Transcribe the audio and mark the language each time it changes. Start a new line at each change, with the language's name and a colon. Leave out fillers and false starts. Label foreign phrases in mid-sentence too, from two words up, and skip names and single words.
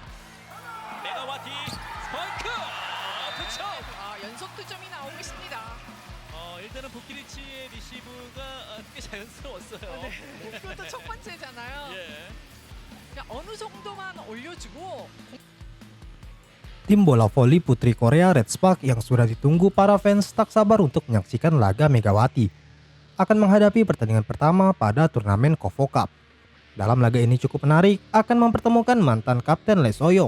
Korean: 메가와티 스파이크 그쵸. 연속 득점이 나오고 있습니다. 일단은 보키리치의 리시브가 꽤 자연스러웠어요. 네. 그것도 첫 번째잖아요. 예. 그냥 어느 정도만 올려주고
Indonesian: Tim bola voli putri Korea Red Spark yang sudah ditunggu para fans tak sabar untuk menyaksikan laga Megawati akan menghadapi pertandingan pertama pada turnamen KOFO Cup. Dalam laga ini cukup menarik, akan mempertemukan mantan kapten Lee Soyong.